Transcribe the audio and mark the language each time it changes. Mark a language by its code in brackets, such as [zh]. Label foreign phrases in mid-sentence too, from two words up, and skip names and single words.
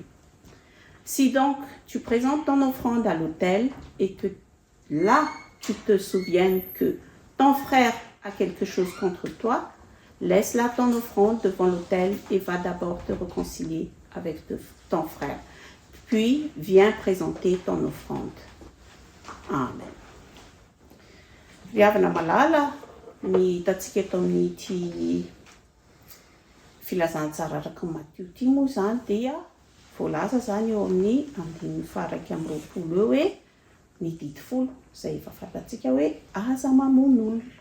[fr] Si donc tu présentes ton offrande à l'autel et que là tu te souviennes que ton frère a quelque chose contre toi, laisse là ton offrande devant l'autel et va d'abord te réconcilier avec ton frère. Puis viens présenter ton offrande. Amen. [mg] Viavana malala ny tatsika eto amin'ity filazantsara araka Matthieu ity moa zany dia voalaza zany eo amin'ny 9:20 eo hoe ny didy folo izay efa fantatsika hoe aza mamono olona.